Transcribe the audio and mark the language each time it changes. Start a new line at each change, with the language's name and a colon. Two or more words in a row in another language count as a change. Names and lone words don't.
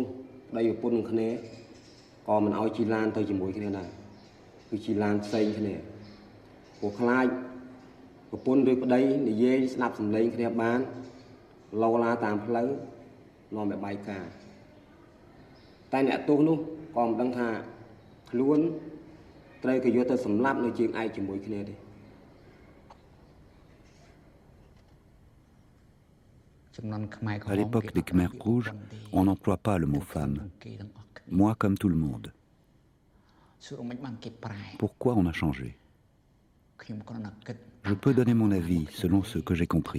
Khmer: ដីប្រពន្ធនឹងគ្នាក៏មិនឲ្យជិះឡានទៅជាមួយគ្នាដែរគឺជិះឡានផ្សេងគ្នាព្រោះខ្លាចប្រពន្ធឬប្តីនិយាយស្ដាប់សំឡេងគ្នាបានលោឡាតាមផ្លូវនាំឲ្យបែកការតែអ្នកទោសនោះក៏មិនដឹងថាខ្លួនត្រូវគេយកទៅសម្លាប់នៅជើងឯកជាមួយគ្នាទេ
French: À l'époque des Khmers rouges, on n'emploie pas le mot femme. Moi comme tout le monde. Pourquoi on a changé? Je peux donner mon avis selon ce que j'ai compris.